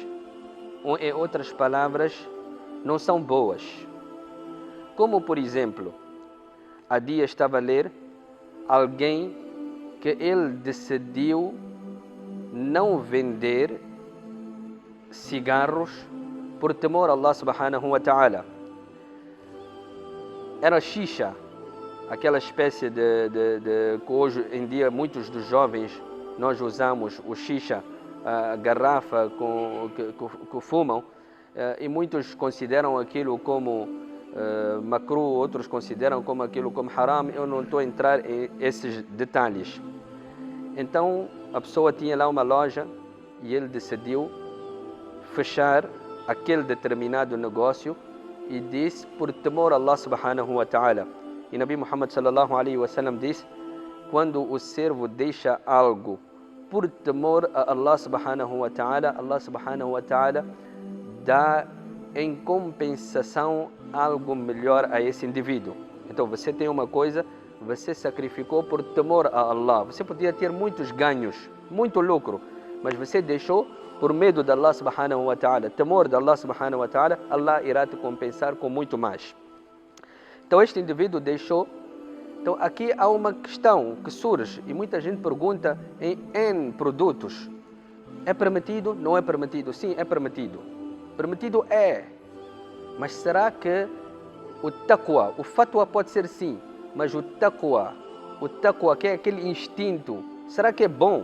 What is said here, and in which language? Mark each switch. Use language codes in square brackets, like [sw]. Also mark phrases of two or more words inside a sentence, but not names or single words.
[pt] Ou, em outras palavras, não são boas. Como, por exemplo, há dias estava a ler alguém que ele decidiu não vender cigarros por temor a [ar] الله سبحانه وتعالى. [pt] Era xixa, aquela espécie que hoje em dia muitos dos jovens nós usamos, o xixa, a garrafa que fumam, e muitos consideram aquilo como makruh, outros consideram como aquilo como haram. Eu não estou a entrar em esses detalhes. Então a pessoa tinha lá uma loja e ele decidiu fechar aquele determinado negócio e disse por temor a [ar] الله سبحانه وتعالى. [pt] E [ar] نبي محمد صلى الله عليه وسلم [pt] disse: quando o servo deixa algo por temor a [ar] الله سبحانه وتعالى, الله سبحانه وتعالى [pt] dá em compensação algo melhor a esse indivíduo. Então você tem uma coisa, você sacrificou por temor a Allah. Você podia ter muitos ganhos, muito lucro, mas você deixou por medo de [ar] الله سبحانه وتعالى, [pt] temor de [ar] الله سبحانه وتعالى. [pt] Allah irá te compensar com muito mais. Então este indivíduo deixou. Então aqui há uma questão que surge e muita gente pergunta em N produtos: é permitido? Não é permitido? Sim, é permitido. Permitido é, mas será que o taqwa, o fatwa pode ser sim, mas o taqwa que é aquele instinto, será que é bom?